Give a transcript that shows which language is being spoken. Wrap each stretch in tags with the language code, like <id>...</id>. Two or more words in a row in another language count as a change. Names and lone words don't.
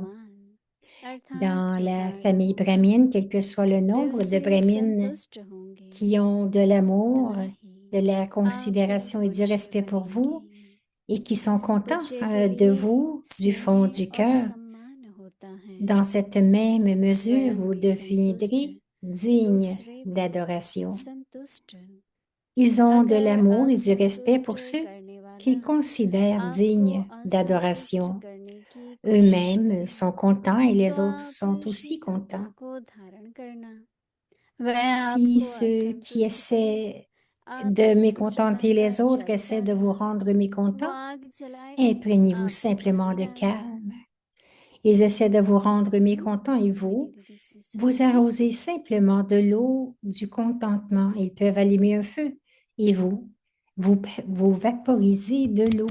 <fr>Dans la famille brahmine, quel que soit le nombre de brahmines qui ont de l'amour, de la considération et du respect pour vous et qui sont contents de vous du fond du cœur, Dans cette même mesure,</fr> <hi>स्वयं</hi> <fr>vous</fr> <hi>भी संतुष्ट,</hi> <fr>deviendrez digne</fr> <hi>दूसरे भी</hi> <fr>d'adoration.</fr> <hi>संतुष्ट।</hi> <fr>Ils ont de</fr> <hi>अगर</hi> <fr>l'amour et du respect</fr> <hi>असंतुष्ट</hi> <fr>pour ceux</fr> <hi>करने वाला</hi> <fr>qu'ils considèrent</fr> <hi>आपको</hi> <fr>dignes</fr> <hi>असंतुष्ट</hi> <fr>d'adoration.</fr> <hi>करने की कोशिश</hi> <fr>Eux-mêmes</fr> <hi>करे,</hi> <fr>sont contents et</fr> <hi>तो</hi> <fr>les autres</fr> <hi>आप</hi> <fr>sont aussi</fr> <hi>शीतलता</hi> <fr>contents.</fr> <hi>को धारण करना। वह</hi> <fr>Si</fr> <hi>आपको</hi> <fr>ceux qui</fr> <hi>असंतुष्ट करे,</hi> <fr>essaient</fr> <hi>आप</hi> <fr>de</fr> <hi>संतुष्टता</hi> <fr>mécontenter</fr> <hi>का</hi> <fr>les autres</fr> <hi>जल</hi> <fr>essaient de vous</fr> <hi>डालना।</hi> <fr>rendre</fr> <hi>वो</hi> <fr>mécontents,</fr> <hi>आग जलाए,</hi> <fr>imprégnez-vous</fr> <hi>आपको</hi> <fr>simplement</fr> <hi>पानी</hi> <fr>de</fr> <hi>डालना।</hi> <fr>calme. Ils essaient de vous rendre mécontents et</fr> <hi>मिनी</hi> <fr>vous,</fr> <hi>दीदी से</hi> <fr>vous</fr> <hi>सुनेंगे।</hi> <fr>arrosez simplement de l'eau du contentement. Ils peuvent allumer un feu et vous vaporisez de l'eau.</fr>